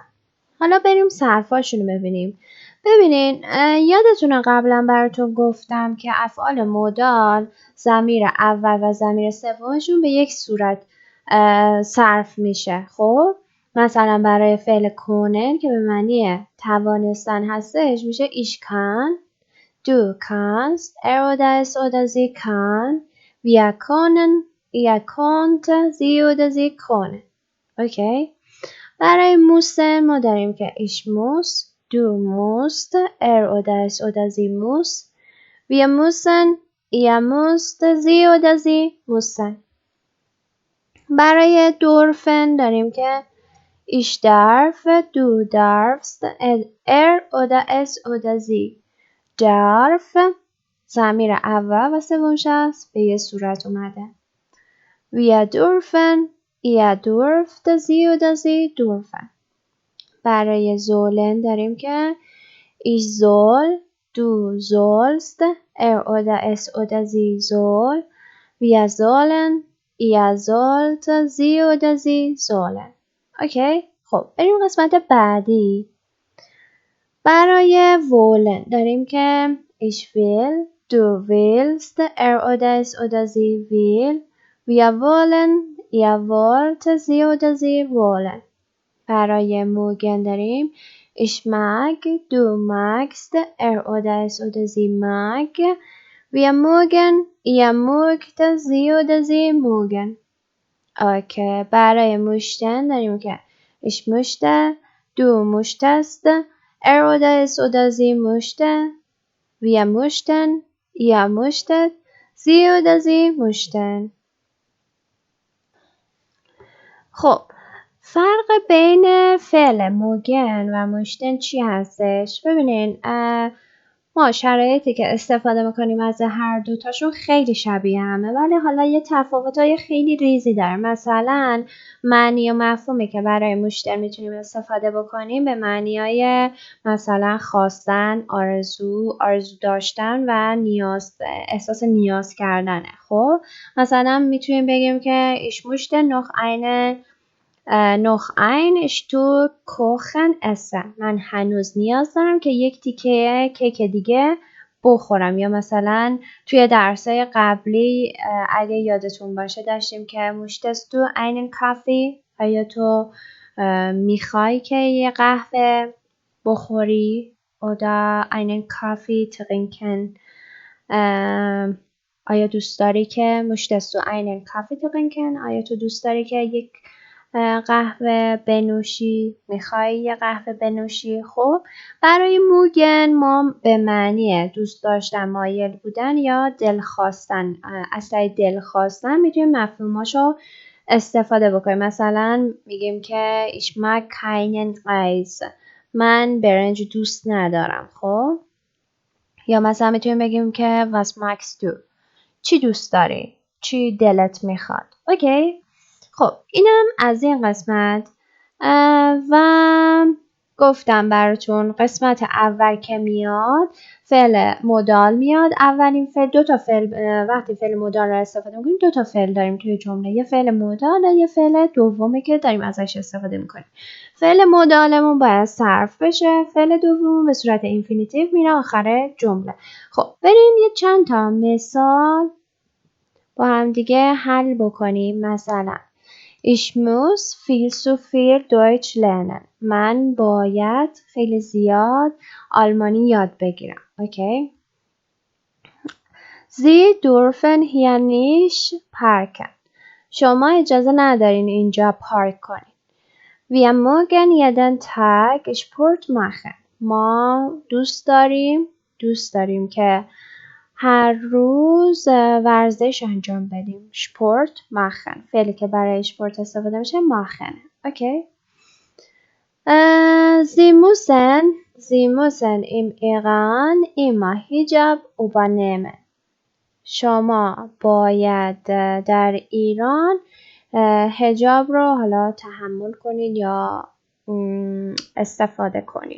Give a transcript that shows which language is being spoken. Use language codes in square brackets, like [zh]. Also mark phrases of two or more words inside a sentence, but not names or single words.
[fa] حالا بریم صرفاشون رو ببینیم. ببینین یادتونه قبلا براتون گفتم که افعال مودال ضمیر اول و ضمیر سومشون به یک صورت صرف میشه. خب مثلا برای فعل کنن که به معنی توانستن هستش میشه [de] ich kann, du kannst, er oder es oder sie kann, wir können, ihr könnt, sie oder sie können. [fa] اوکی؟ برای موسن ما داریم که [de] ich muss, du musst, er oder es oder sie muss, wir müssen, ihr müsst, sie oder sie müssen. [fa] برای دورفن داریم که [de] ich darf, du darfst, er oder es oder sie darf. [fa] ضمیر اول و سوم شخص به یه صورت اومده. [de] wir dürfen, ihr dürft, sie oder sie dürfen. [fa] برای زولن داریم که [de] ich soll, du sollst, er oder es oder sie soll, wir sollen, ihr sollt, sie oder sie sollen. [fa] اوکی؟ خب بریم قسمت بعدی. برای وولن داریم که [de] ich will, du willst, er oder es oder sie will, wir wollen, ihr wollt, sie oder sie wollen. [fa] برای موگن داریم [de] ich mag, du magst, er oder es oder sie mag, wir mögen, ihr mögt, sie oder sie mögen. [fa] اوکی. برای موشتن داریم که [de] ich möchte, Du möchtest, oder es oder sie möchte, wir möchten, ihr möchtet, sie oder sie möchten. [fa] خب فرق بین فعل موگن و مشتن چی هستش؟ ببینین ما شرایطی که استفاده میکنیم از هر دوتاشون خیلی شبیه همه، ولی حالا یه تفاوت‌های خیلی ریزی داره. مثلا معنی و مفهومی که برای مشتن میتونیم استفاده بکنیم به معنی‌های مثلا خواستن، آرزو داشتن و نیاز، احساس نیاز کردنه. خب مثلا میتونیم بگیم که [de] ich möchte noch ein Stück Kuchen essen. [fa] من هنوز نیاز دارم که یک تیکه کیک دیگه بخورم. یا مثلا توی درسای قبلی اگه یادتون باشه داشتیم که [de] möchtest du einen Kaffee؟ [fa] آیا تو میخوای که یه قهوه بخوری؟ [de] oder einen Kaffee trinken؟ [fa] آیا دوست داری که [de] möchtest du einen Kaffee trinken؟ [fa] آیا تو دوست داری که یک قهوه بنوشی؟ میخوای یه قهوه بنوشی؟ خب برای موگن ما به معنی دوست داشتن، مایل بودن یا دل خواستن، اصلا دل خواستن میتونیم مفهوماشو استفاده بکنیم. مثلا میگیم که [de] ich mag keinen Reis، [fa] من برنج دوست ندارم. خب یا مثلا میتونیم بگیم که [de] was magst du، [fa] چی دوست داری؟ چی دلت میخواد؟ اوکی؟ خب اینم از این قسمت. و گفتم براتون قسمت اول که میاد فعل مدال میاد. اولین فعل، دو تا فعل، وقتی فعل مدال رو استفاده میکنیم دو تا فعل داریم توی جمله، یه فعل مدال و یه فعل دومی که داریم ازش استفاده میکنیم. فعل مدالمون باید صرف بشه، فعل دوم به صورت اینفینیتیو میره آخر جمله. خب بریم یه چند تا مثال با هم دیگه حل بکنیم. [de] مثلا Ich muss viel zu viel Deutsch lernen. [fa] من باید خیلی زیاد آلمانی یاد بگیرم. اوکی؟ [de] Sie dürfen hier nicht parken. [fa] شما اجازه ندارین اینجا پارک کنین. [de] Wir mögen jeden Tag Sport machen. [fa] ما دوست داریم که هر روز ورزش انجام بدیم. [de] Sport machen. [fa] فعلی که برای sport استفاده میشه machen. اوکی؟ [de] Sie müssen im Iran immer Hijab übernehmen. [fa] شما باید در ایران حجاب رو حالا تحمل کنین یا استفاده کنین.